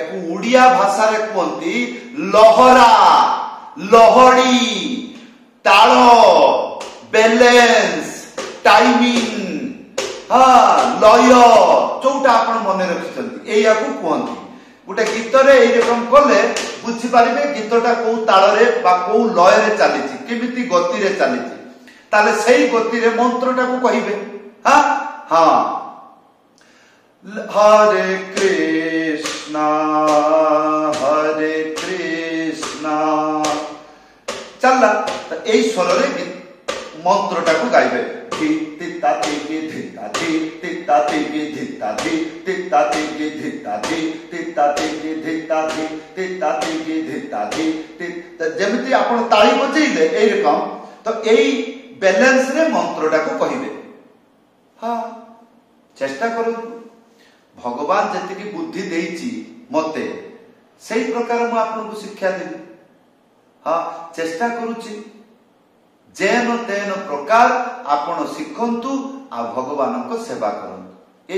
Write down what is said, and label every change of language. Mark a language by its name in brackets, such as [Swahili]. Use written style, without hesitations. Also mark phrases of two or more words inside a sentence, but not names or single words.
[Odia] ଓଡ଼ିଆ ଭାଷା ରେ କହନ୍ତି ଲହରା ଲହଡ଼ି ତାଳ ବାଲାନ୍ସ ଟାଇମିଂ ହଁ ଲୟ ଯୋଟା ଆପଣ ମନେ ରଖିଛନ୍ତି ଏଇଆ କୁ କହନ୍ତି ଗୋଟେ ଗୀତ ରେ ଏ ରକମ କଲେ ବୁଝି ପାରିବେ ଗୀତଟା କୁ ତାଳ ରେ ବା କୁ ଲୟ ରେ ଚାଲିଛି କେମିତି ଗତି ରେ ଚାଲିଛି ତାଲେ ସେହି ଗତି ରେ ମନ୍ତ୍ରଟା କୁ କହିବେ ହଁ ହଁ ହରେ କୃଷ୍ଣା ଚାଲିଲା ତ ଏଇ ସ୍ୱର ରେ ମନ୍ତ୍ରଟା କୁ ଗାଇବେ धी तिता तिगी धिता धी तिता तिगी धिता धी तिता तिगी धिता धी तिता तिगी धिता धी तिता तिगी धिता धी ଯେମିତି ଆପଣ ତାଳି ବଜେଇଲେ ଏଇ ରକମ ତ ଏଇ ବାଲାନ୍ସ ରେ ମନ୍ତ୍ରଟା କୁ କହିବେ ହଁ ଚେଷ୍ଟା କରୁ ଭଗବାନ ଯେତି ବୁଦ୍ଧି ଦେଇଚି ମତେ ସହି ପ୍ରକାର ମୁ ଆପଣଙ୍କୁ ଶିକ୍ଷା ଦେବି ହଁ ଚେଷ୍ଟା କରୁଚି ଯେନ ତେନ ପ୍ରକାର ଆପଣ ଶିଖନ୍ତୁ ଆ ଭଗବାନ କୁ ସେବା କରନ୍ତୁ ଏଇ